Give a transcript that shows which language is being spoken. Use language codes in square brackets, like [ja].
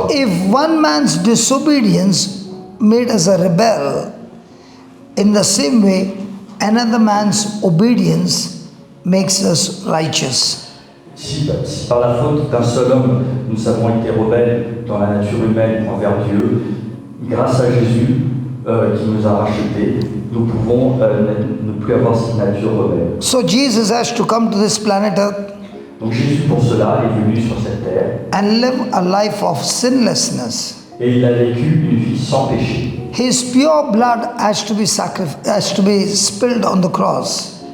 [en] If one man's disobedience made us a rebel, in the same way, another man's obedience makes us righteous. [fr] Si par la faute d'un seul homme, nous avons été rebelles dans la nature humaine envers Dieu, grâce à Jésus qui nous a rachetés, nous pouvons ne plus avoir cette nature rebelle. [en] So Jesus has to come to this planet Earth [fr] Donc Jésus pour cela est venu sur cette terre [en] and live a life of sinlessness. [fr] et il a vécu une vie sans péché. [en] His pure blood has to be spilled on the cross.